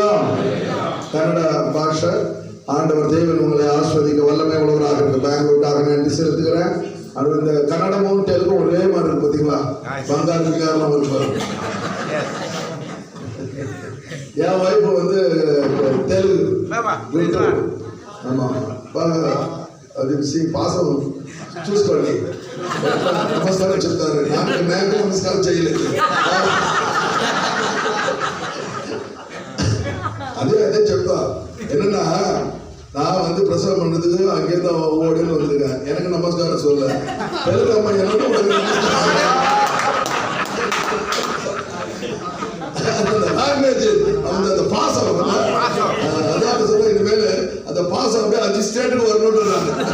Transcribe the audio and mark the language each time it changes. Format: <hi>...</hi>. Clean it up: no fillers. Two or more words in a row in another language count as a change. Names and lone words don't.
<ta>கன்னட பாஷை ஆண்டவர் தேவன் உங்களை ஆசீர்வதிக்க வல்லமை உள்ளவராக இருக்கு. பெங்களூருக்காக நன்றி செலுத்துகிறேன். அது இந்த கன்னடமும் தெலுங்கும் ஒரே மாதிரி இருக்கு பாத்தீங்களா? பங்காளிக்காரெல்லாம் இருப்பாரு. என் வைஃப் வந்து தெலுங்கு. ஆமா.</ta> <te>అది పాసం చూసుకోండి. నమస్కారం చెప్తారు. నాకు నమస్కారం చేయలేదు. அதே చెప్తా.</te> <ta>என்னன்னா நான் வந்து பிரசவம் பண்ணதுக்கு அங்கேருந்து ஓடின்னு வந்துருக்கேன். எனக்கு நமஸ்காரம் சொல்ல தெலுங்கு அம்மா எனக்கு அந்த பாசம் அதான் சொல்ல இனிமேல் அந்த பாசம் அப்படியே 5 ஸ்டேட்டுக்கு வரணும்ன்றாங்க.</ta>